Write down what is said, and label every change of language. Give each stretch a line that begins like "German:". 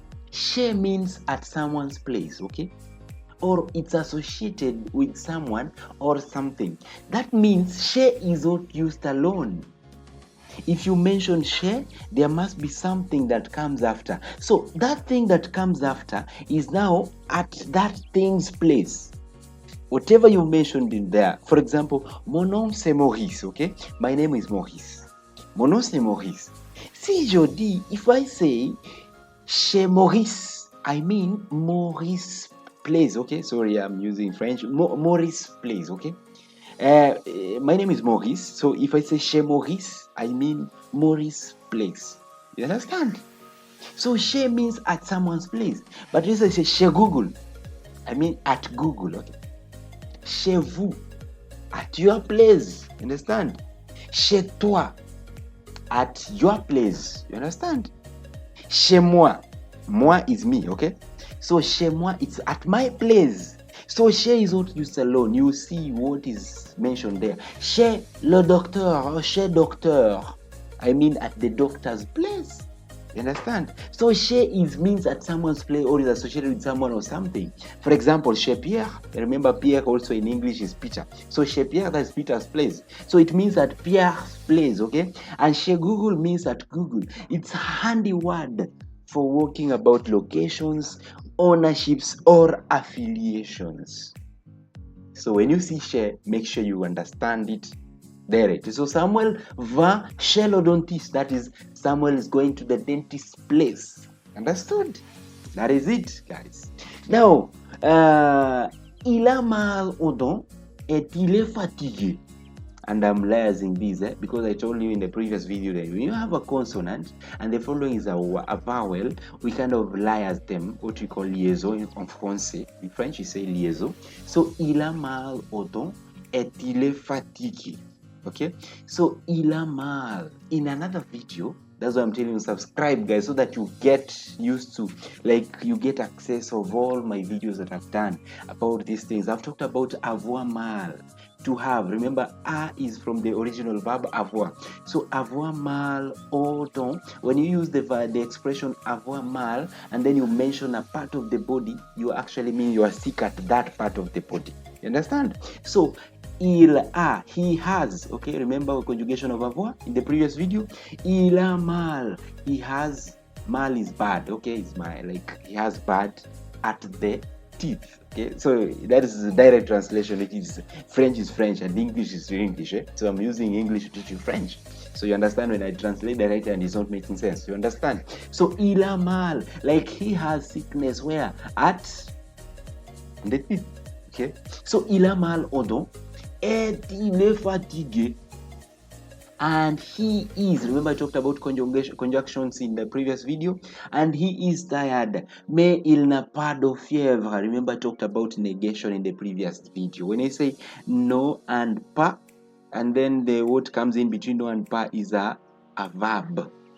English: She means at someone's place, okay? Or it's associated with someone or something. That means she is not used alone. If you mention she, there must be something that comes after. So that thing that comes after is now at that thing's place. Whatever you mentioned in there. For example,
French: mon nom c'est Maurice, okay?
English: My name is Maurice.
French: Mon nom c'est Maurice. Si je dis,
English: if I say chez Maurice, I mean Maurice place, okay? Sorry, I'm using French. Maurice place, okay? My name is Maurice, so if I say
French: chez Maurice,
English: I mean Maurice place. You understand? So chez means at someone's place. But if I say chez Google, I mean at Google, okay? Chez vous, at your place. You understand? Chez toi, at your place. You understand? Chez moi, moi is me, okay? So chez moi, it's at my place. So chez is not used alone. You see what is mentioned there.
French: Chez le docteur or chez docteur.
English: I mean at the doctor's place. You understand? So chez is means at someone's place or is associated with someone or something. For example, chez Pierre. Remember Pierre also in English is Peter. So chez Pierre, that's Peter's place. So it means at Pierre's place, okay? And chez Google means at Google. It's a handy word for working about locations, ownerships, or affiliations. So when you see chez, make sure you understand it direct. So
French: Samuel va chez le dentiste.
English: That is, Samuel is going to the dentist's place. Understood? That is it, guys.
French: Now, il a mal aux dents et il est fatigué.
English: And I'm layering this because I told you in the previous video that when you have a consonant and the following is a vowel, we kind of layers them, what we call liaison in français. In French, you say liaison.
French: So, il a mal aux dents et il est fatigué.
English: Okay? So,
French: il a mal.
English: In another video, that's why I'm telling you, subscribe, guys, so that you get used to, like, you get access of all my videos that I've done about these things. I've talked about avoir mal. To have. Remember, a is from the original verb avoir. So avoir mal aux dents. When you use the expression avoir mal and then you mention a part of the body, you actually mean you are sick at that part of the body. You understand? So il a, he has. Okay, remember conjugation of avoir in the previous video? Il a mal. He has. Mal is bad. Okay, it's like he has bad at the teeth. Okay, so that is the direct translation. It is French is French and English is English. So I'm using English to teach you French. So you understand when I translate directly and it's not making sense. You understand? So il a mal, like he has sickness where? At the teeth. Okay.
French: So il a mal aux dents et il est fatigué.
English: And he is, remember I talked about conjunctions in the previous video, and he is tired.
French: Mais il n'a pas de fièvre.
English: Remember I talked about negation in the previous video. When I say no and pas, and then the word comes in between no and pas is a verb.